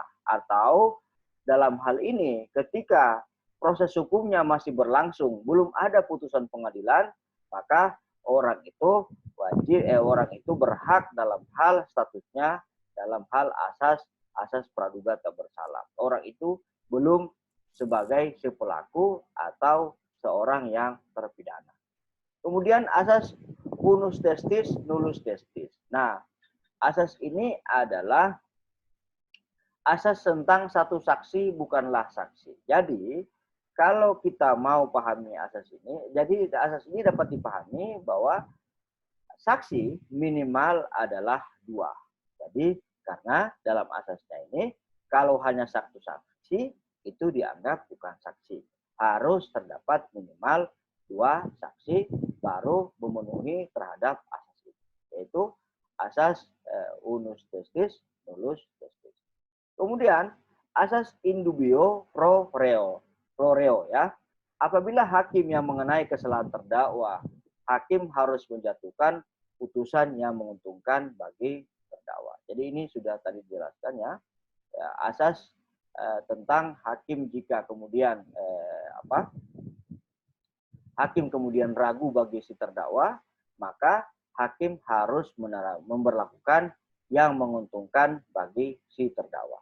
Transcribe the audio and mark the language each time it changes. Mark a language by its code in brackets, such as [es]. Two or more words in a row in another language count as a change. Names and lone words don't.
[id] Atau dalam hal ini ketika proses hukumnya masih berlangsung, belum ada putusan pengadilan, maka orang itu berhak dalam hal statusnya, dalam hal asas praduga tak bersalah. Orang itu belum sebagai si pelaku atau seorang yang terpidana. Kemudian asas [la] unus testis, nullus testis. [id] Nah, asas ini adalah asas tentang satu saksi bukanlah saksi. Jadi, kalau kita mau pahami asas ini, jadi asas ini dapat dipahami bahwa saksi minimal adalah 2. Jadi, karena dalam asasnya ini, kalau hanya satu saksi, itu dianggap bukan saksi. Harus terdapat minimal 2 saksi baru memenuhi terhadap asas ini, yaitu asas [la] unus testis, nullus testis. [id] Kemudian asas [la] in dubio pro reo [id] ya. Apabila hakim yang mengenai kesalahan terdakwa, hakim harus menjatuhkan putusan yang menguntungkan bagi terdakwa. Jadi ini sudah tadi dijelaskan ya, asas tentang hakim jika kemudian hakim kemudian ragu bagi si terdakwa, maka hakim harus memberlakukan yang menguntungkan bagi si terdakwa.